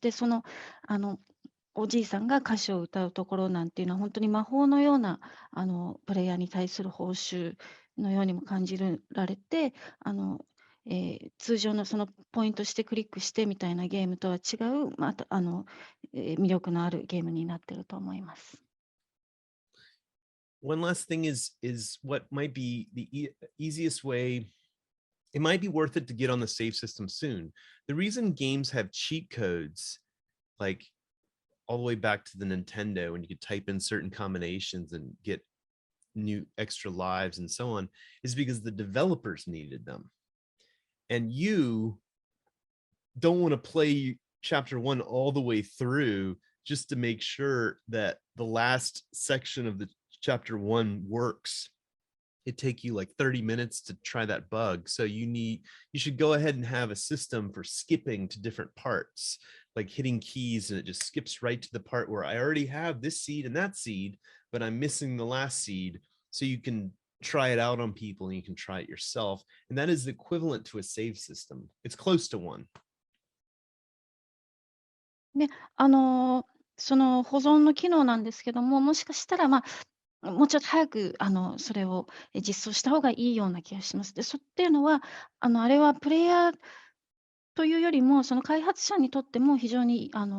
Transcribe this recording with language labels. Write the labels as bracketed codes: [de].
[ja] で、おじいさんが歌詞を歌うところなんていうのは、本当に魔法のようなプレイヤーに対する報酬のようにも感じられて、通常のそのポイントしてクリックしてみたいなゲームとは違う、また魅力のあるゲームになっていると思います。 [en] One last thing is what might be the easiest way. It might be worth it to get on the save system soon. The reason games have cheat codes, like all the way back to the Nintendo, and you could type in certain combinations and get new extra lives and so on, is because the developers needed them. And you don't want to play chapter 1 all the way through just to make sure that the last section of the chapter 1 works, it'd take you like 30 minutes to try that bug. So you should go ahead and have a system for skipping to different parts, like hitting keys and it just skips right to the part where I already have this seed and that seed, but I'm missing the last seed. So you can try it out on people and you can try it yourself. And that is equivalent to a save system. It's close to one. [ja] で、その保存の機能なんですけども、もしかしたら、もうちょっと早くそれを実装した方がいいような気がします。で、っていうのは、あれはプレイヤーというよりも、その開発者にとっても非常に